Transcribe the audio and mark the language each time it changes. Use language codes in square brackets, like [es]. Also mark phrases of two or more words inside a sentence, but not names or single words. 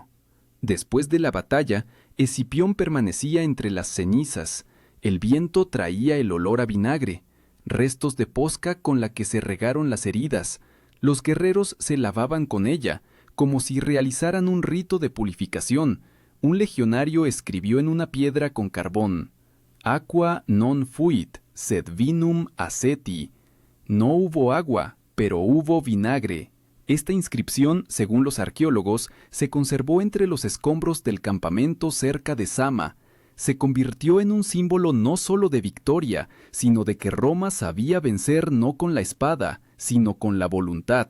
[es] Después de la batalla, Escipión permanecía entre las cenizas. El viento traía el olor a vinagre, restos de posca con la que se regaron las heridas. Los guerreros se lavaban con ella, como si realizaran un rito de purificación. Un legionario escribió en una piedra con carbón: [la] «Aqua non fuit, sed vinum aceti». [es] No hubo agua, pero hubo vinagre. Esta inscripción, según los arqueólogos, se conservó entre los escombros del campamento cerca de Sama. Se convirtió en un símbolo no solo de victoria, sino de que Roma sabía vencer no con la espada, sino con la voluntad.